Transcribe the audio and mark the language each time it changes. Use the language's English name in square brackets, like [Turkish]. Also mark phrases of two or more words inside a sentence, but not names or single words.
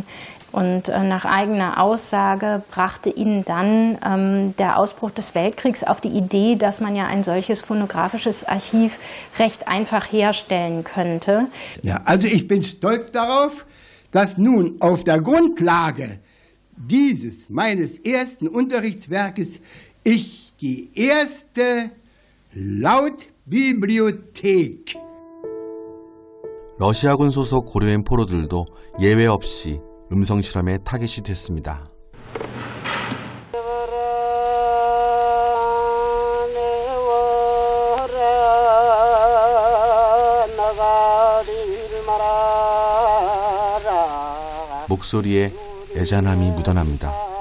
[German] Und nach eigener Aussage brachte ihn dann der Ausbruch des Weltkriegs auf die Idee, dass man ja ein solches phonografisches Archiv recht einfach herstellen könnte. Ja, also ich bin stolz darauf, dass nun auf der Grundlage dieses meines ersten Unterrichtswerkes ich die erste Lautbibliothek. [Korean] 러시아군 소속 고려인 포로들도 예외 없이 음성 실험의 타깃이 됐습니다. 목소리에 애잔함이 묻어납니다.